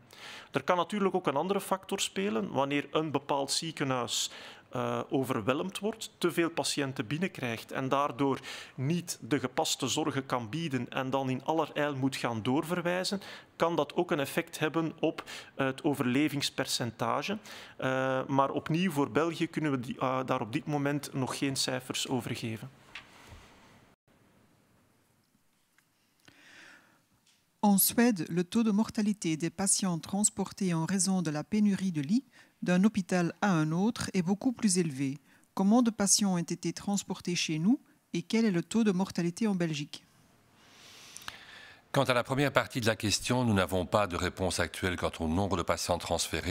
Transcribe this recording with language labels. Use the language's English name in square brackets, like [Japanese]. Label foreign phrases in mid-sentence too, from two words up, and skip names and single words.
[Dutch] Er kan natuurlijk ook een andere factor spelen. Wanneer een bepaald ziekenhuis overweldigd wordt, te veel patiënten binnenkrijgt en daardoor niet de gepaste zorgen kan bieden en dan in allerijl moet gaan doorverwijzen, kan dat ook een effect hebben op het overlevingspercentage. Maar opnieuw, voor België kunnen we daar op dit moment nog geen cijfers over geven. [French] En Suède, le taux de mortalité des patients transportés en raison de la pénurie de lits d'un hôpital à un autre est beaucoup plus élevé. Combien de patients ont été transportés chez nous et quel est le taux de mortalité en Belgique? Quant à la première partie de la question, nous n'avons pas de réponse actuelle quant au nombre de patients transférés.